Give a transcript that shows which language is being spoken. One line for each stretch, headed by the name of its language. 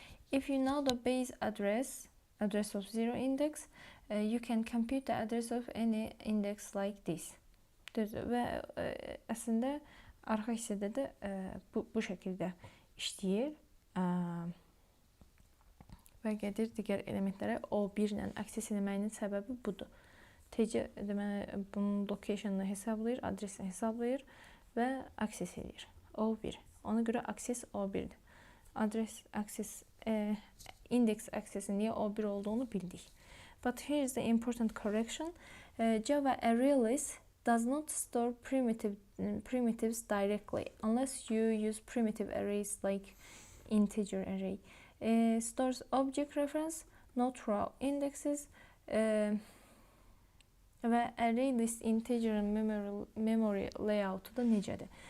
English: If you know the base address of 0 index, you can compute the address of any index like this.
Azerbaijani: Və əslində arxa hissədə də bu şəkildə işləyir və gedir digər elementlərə O1 ilə access eləməyinin səbəbi budur. Təcə deməli bunun location'ını hesablayır, adresini hesablayır və access edir. O1. Ona görə access O1'dir. Adres access index access'in niyə O1 olduğunu bildik.
English: But here is the important correction. Java ArrayList does not store primitives directly unless you use primitive arrays like integer array. Stores object reference, not raw indexes
Azerbaijani: və ArrayList integer memory layout da necədir?